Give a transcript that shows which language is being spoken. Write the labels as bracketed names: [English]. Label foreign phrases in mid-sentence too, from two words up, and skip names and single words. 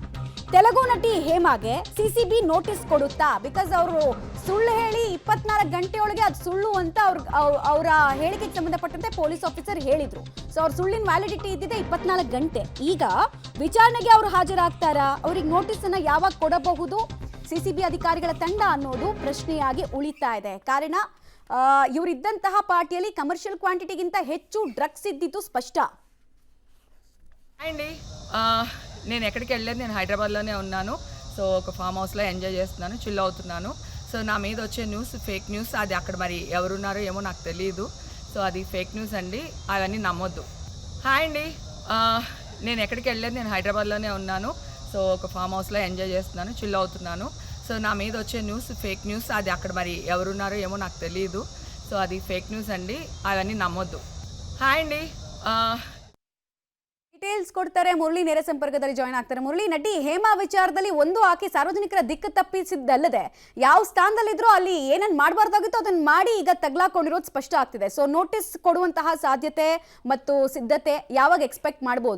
[Kannada] ತೆಲುಗು ನಟಿ ಹೇಮಾಗೆ ಸಿಸಿಬಿ ನೋಟಿಸ್ ಕೊಡುತ್ತಾ, ಬಿಕಾಸ್ ಅವರು ಸುಳ್ಳು ಹೇಳಿ 24 ಗಂಟೆಯೊಳಗೆ ಅದು ಸುಳ್ಳು ಅಂತ ಅವರ ಹೇಳಿಕೆಗೆ ಸಂಬಂಧಪಟ್ಟಂತೆ [English] police officer [Kannada] ಹೇಳಿದ್ರು. ಸೊ ಅವ್ರ ಸುಳ್ಳಿನ ವ್ಯಾಲಿಡಿಟಿ ಇದ್ದಿದೆ 24 ಗಂಟೆ. ಈಗ ವಿಚಾರಣೆಗೆ ಅವರು ಹಾಜರಾಗ್ತಾರಾ, ಅವ್ರಿಗೆ ನೋಟಿಸ್ ಅನ್ನ ಯಾವಾಗ ಕೊಡಬಹುದು ಸಿಸಿಬಿ ಅಧಿಕಾರಿಗಳ ತಂಡ ಅನ್ನೋದು ಪ್ರಶ್ನೆಯಾಗಿ ಉಳಿತಾ ಇದೆ. ಕಾರಣ ಇವರಿದ್ದಂತಹ ಪಾರ್ಟಿಯಲ್ಲಿ [English] commercial quantity [Kannada] ಹೆಚ್ಚು ಡ್ರಗ್ಸ್ ಇದ್ದಿದ್ದು ಸ್ಪಷ್ಟ. [Telugu] అండి నేను ఎక్కడికి వెళ్ళలేదు, నేను హైదరాబాద్లోనే ఉన్నాను. సో ఒక [English] farm house [Telugu] ఎంజాయ్ చేస్తున్నాను, చిల్ అవుతున్నాను. సో నా మీద వచ్చే [English] news fake news, [Telugu] అది అక్కడ మరి ఎవరున్నారో ఏమో నాకు తెలియదు. సో అది [English] fake news [Telugu] అండి, అవన్నీ నమ్మొద్దు. హాయ్ అండి, నేను ఎక్కడికి వెళ్ళలేదు, నేను హైదరాబాద్లోనే ఉన్నాను. సో ఒక [English] farm house [Telugu] ఎంజాయ్ చేస్తున్నాను, చిల్ అవుతున్నాను. సో నా మీద వచ్చే [English] news fake news, [Telugu] అది అక్కడ మరి ఎవరున్నారో ఏమో నాకు తెలియదు. సో అది [English] fake news [Telugu] అండి, అవన్నీ నమ్మొద్దు. హాయ్ అండి. [Kannada] ಡೀಟೇಲ್ಸ್ ಕೊಡ್ತಾರೆ ಮುರಳಿ, ನೇರ ಸಂಪರ್ಕದಲ್ಲಿ ಜಾಯ್ನ್ ಆಗ್ತಾರೆ. ಮುರಳಿ, ನಟಿ ಹೇಮಾ ವಿಚಾರದಲ್ಲಿ ಒಂದು ಆಕೆ ಸಾರ್ವಜನಿಕರ ದಿಕ್ಕು ತಪ್ಪಿಸಿದ್ದಲ್ಲದೆ ಯಾವ ಸ್ಥಾನದಲ್ಲಿದ್ರೂ ಅಲ್ಲಿ ಏನನ್ನ ಮಾಡಬಾರ್ದಾಗಿತ್ತು ಅದನ್ನ ಮಾಡಿ ಈಗ ತಗ್ಲಾಕೊಂಡಿರೋದು ಸ್ಪಷ್ಟ ಆಗ್ತಿದೆ. ಸೊ ನೋಟಿಸ್ ಕೊಡುವಂತಹ ಸಾಧ್ಯತೆ ಮತ್ತು ಸಿದ್ಧತೆ ಯಾವಾಗ ಎಕ್ಸ್ಪೆಕ್ಟ್ ಮಾಡಬಹುದು?